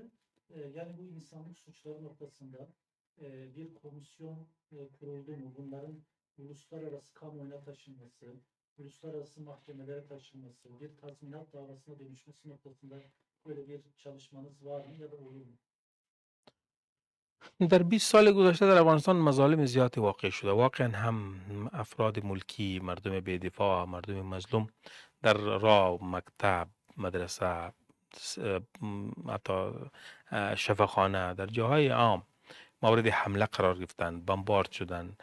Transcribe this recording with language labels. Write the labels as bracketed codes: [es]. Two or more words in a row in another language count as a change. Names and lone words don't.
[tr] Yani bu insanlık suçları noktasında bir komisyon kuruldu mu? Bunların uluslararası kamuoyuna taşınması, uluslararası mahkemelere taşınması, bir tazminat davasına dönüşmesi noktasında böyle bir çalışmanız var mı ya da olur mu? [fa] در 20 سال گذشته در افغانستان مظالم زیادی واقع شده. واقعا هم افراد ملکی، مردم بی‌دفاع، مردم مظلوم در راه، مکتب، مدرسه، حتی شفاخانه، در جاهای عام مورد حمله قرار گرفتند، بمبارد شدند.